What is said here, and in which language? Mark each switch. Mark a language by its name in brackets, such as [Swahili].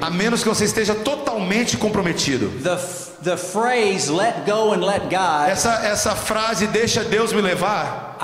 [Portuguese] a menos que você esteja totalmente comprometido. [English] The phrase let go and let God, [Portuguese] Essa frase, deixa Deus me levar,